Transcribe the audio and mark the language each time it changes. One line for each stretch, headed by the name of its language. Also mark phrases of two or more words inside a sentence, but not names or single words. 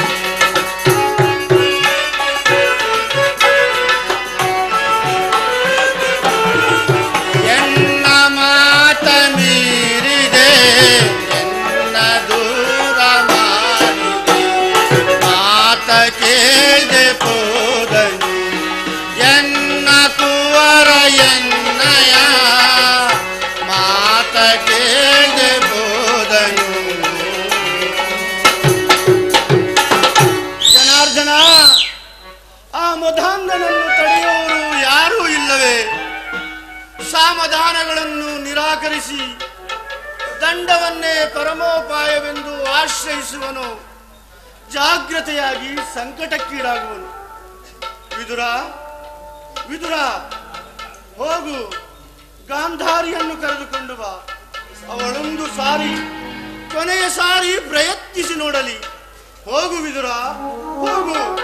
Kannada: ಎನ್ನ ಮಾತ ಮೀರಿದೆ ಎನ್ನ ದೂರ ಮಾಡಿದೆ ಮಾತ ಕೇಳ್ದೆ ಪೋದನು ಎನ್ನ ಕುವರ ಎನ್ನಯ ಮಾತ ಕೇಳ್ದೆ ಪೋದನು ಜನಾರ್ದನ ಆ ಮಧಾಂಧನನ್ನು ತಡೆಯುವವರು ಯಾರೂ ಇಲ್ಲವೇ ಸಾಮಧಾನಗಳನ್ನು ನಿರಾಕರಿಸಿ ದಂಡವನ್ನೇ ಪರಮೋಪಾಯವೆಂದು ಆಶ್ರಯಿಸುವನು ಜಾಗ್ರತೆಯಾಗಿ ಸಂಕಟಕ್ಕೀಡಾಗುವನು ವಿದುರ ವಿದುರ ಹೋಗು ಗಾಂಧಾರಿಯನ್ನು ಕರೆದುಕೊಂಡು ಬಾ ಅವಳೊಂದು ಸಾರಿ ಕೊನೆಯ ಸಾರಿ ಪ್ರಯತ್ನಿಸಿ ನೋಡಲಿ ಹೋಗು ವಿದುರ ಹೋಗು